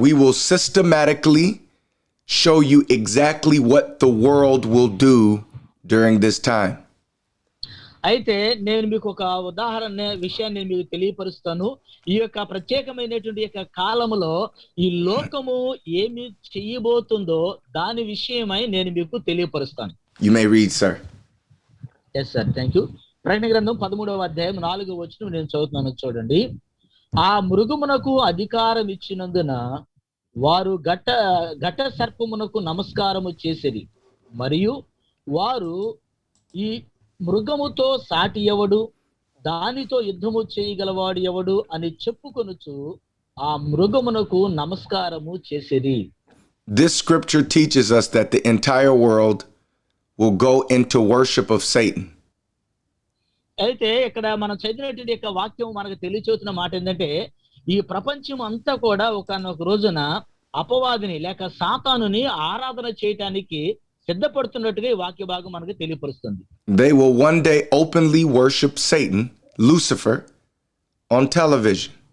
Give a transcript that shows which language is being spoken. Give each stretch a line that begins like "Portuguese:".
English: We will systematically show you exactly what the world will do during this time.
Telugu: అయితే నేను మీకు ఒక ఉదాహరణ విషయాన్ని మీకు తెలియపరుస్తాను. ఈ యొక్క ప్రత్యేకమైనటువంటి యొక్క కాలములో ఈ లోకము ఏమి చేయబోతుందో దాని విషయమై నేను మీకు తెలియపరుస్తాను.
English: You may read, sir. Yes, sir. Thank you.
Telugu: ప్రకటన గ్రంథం 13వ అధ్యాయం 4వ వచనం నేను చదువుతున్నాను, చూడండి. ఆ మృగమునకు అధికారం ఇచ్చినందున వారు ఘట సర్పమునకు నమస్కారము చేసిరి, మరియు వారు ఈ మృగముతో సాటి ఎవడు, దానితో యుద్ధము చేయగలవాడు ఎవడు అని చెప్పుకొనుచు ఆ మృగమునకు నమస్కారము చేసిరి.
English: This scripture teaches us that the entire world will go into worship of Satan.
Telugu: అయితే ఇక్కడ మనం చదివినటువంటి యొక్క వాక్యం మనకు తెలియచేస్తున్న మాట ఏంటంటే, ఈ ప్రపంచం అంతా కూడా ఒకనొక రోజున అపవాదిని లేక సాతానుని ఆరాధన చేయటానికి సిద్ధపడుతున్నట్టుగా ఈ వాక్య భాగం మనకు తెలియపరుస్తుంది.
English: They will one day openly worship Satan, Lucifer, on television.